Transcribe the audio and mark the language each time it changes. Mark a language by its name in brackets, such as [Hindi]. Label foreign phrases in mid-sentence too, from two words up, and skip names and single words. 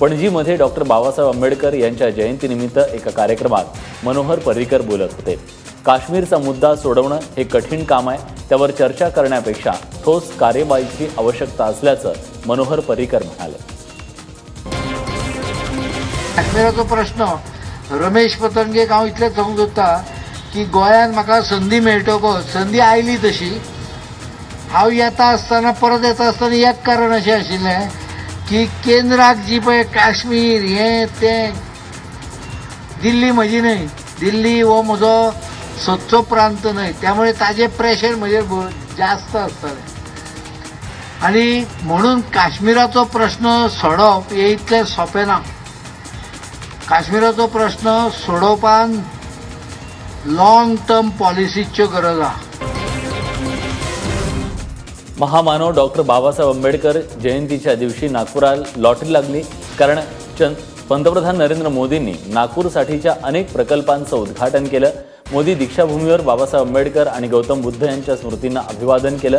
[Marathi] पणजीमध्ये डॉक्टर बाबासाहेब आंबेडकर यांच्या जयंतीनिमित्त एका कार्यक्रमात मनोहर पर्रीकर बोलत होते. काश्मीरचा मुद्दा सोडवणं हे कठीण काम आहे. त्यावर चर्चा करण्यापेक्षा ठोस कार्यवाहीची आवश्यकता असल्याचं मनोहर पर्रीकर म्हणाले. [Konkani] काश्मीराचो प्रश्न रमेश पतंगेक हांव इतलें समजता की गोंयांत म्हाका संदी मेळटकच संदी आयली तशी हांव येता आसतना परत येता आसतना एक कारण अशें आशिल्लें की केंद्राक जी पळय काश्मीर हें तें दिल्ली म्हजी न्हय, दिल्ली हो म्हजो सदचो प्रांत न्हय, त्यामुळे ताजें प्रेशर म्हजेर जास्त आसतालें आनी म्हणून काश्मीराचो प्रश्न सोडप हें इतलें सोंपें ना. काश्मीराचो प्रश्न सोडोवपान लॉंग टर्म पॉलिसीच्यो गरज आहा. [Marathi] महामानव डॉक्टर बाबासाहेब आंबेडकर जयंतीच्या दिवशी नागपुरात लॉटरी लागली. कारण पंतप्रधान नरेंद्र मोदींनी नागपूरसाठीच्या अनेक प्रकल्पांचं उद्घाटन केलं. मोदी दीक्षाभूमीवर बाबासाहेब आंबेडकर आणि गौतम बुद्ध यांच्या स्मृतींना अभिवादन केलं.